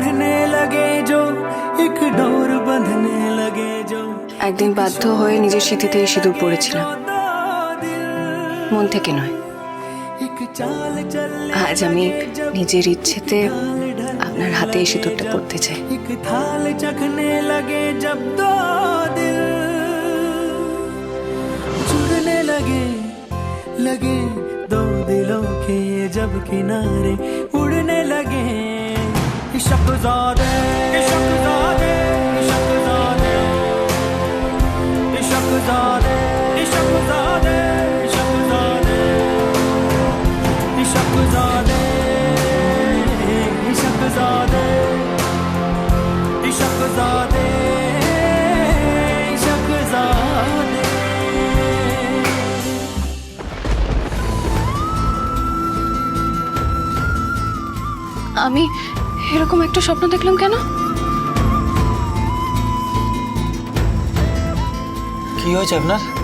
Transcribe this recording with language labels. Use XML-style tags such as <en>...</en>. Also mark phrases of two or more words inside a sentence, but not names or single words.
<bn>একদিন বাধ্য হয়ে নিজের স্মৃতিতেই সিঁদুর পরেছিলাম, মন থেকে নয়। আজ আমি নিজের ইচ্ছেতে আপনার হাতে এই সিঁদুরটা পরতে চাই।</bn> <hi>लगे दो दिलों के जब किनारे उड़ने लगे इश्क ज़ादे इश्क ज़ादे इश्क ज़ादे इश्क ज़ादे इश्क ज़ादे इश्क ज़ादे इश्क ज़ादे इश्क ज़ादे इश्क ज़ादे इश्क ज़ादे।</hi> <bn>আমি এরকম একটা স্বপ্ন দেখলাম কেন? কি হয়েছে আপনার?</bn>